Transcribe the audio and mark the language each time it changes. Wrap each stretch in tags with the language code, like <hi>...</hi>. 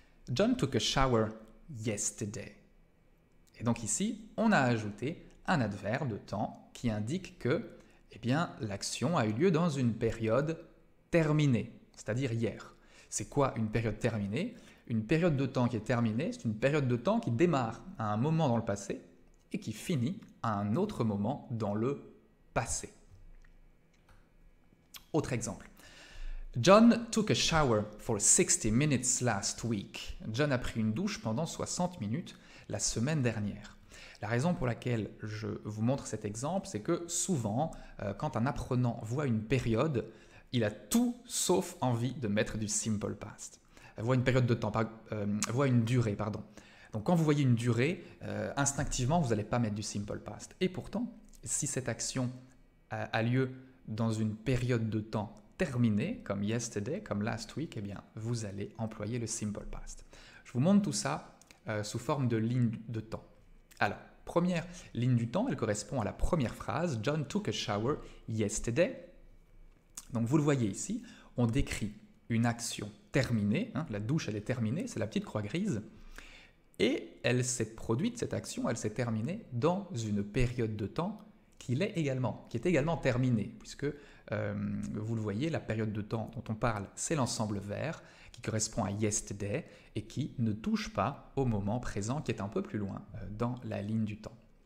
<en>John took a shower yesterday.</en> <fr>Et donc ici, on a ajouté un adverbe de temps qui indique que l'action a eu lieu dans une période terminée, c'est-à-dire hier. C'est quoi une période terminée? une période de temps qui est terminée, c'est une période de temps qui démarre à un moment dans le passé et qui finit à un autre moment dans le passé. Autre exemple.</fr> <en>John took a shower for 60 minutes last week.</en> <fr>John a pris une douche pendant 60 minutes la semaine dernière. La raison pour laquelle je vous montre cet exemple, c'est que souvent, quand un apprenant voit une période, il a tout sauf envie de mettre du simple past. Voit une période de temps, voit une durée, pardon. Donc quand vous voyez une durée, instinctivement, vous n'allez pas mettre du simple past. Et pourtant, si cette action a lieu dans une période de temps terminée, comme yesterday, comme last week, eh bien, vous allez employer le simple past. Je vous montre tout ça sous forme de ligne de temps. Alors, première ligne du temps, elle correspond à la première phrase.</fr> <en>John took a shower yesterday.</en> <fr>Donc vous le voyez ici, on décrit une action terminée, hein, la douche elle est terminée, c'est la petite croix grise, et elle s'est produite, cette action, elle s'est terminée dans une période de temps qui est également terminée, puisque vous le voyez, la période de temps dont on parle, c'est l'ensemble vert, qui correspond à yesterday, et qui ne touche pas au moment présent, qui est un peu plus loin dans la ligne du temps.</fr>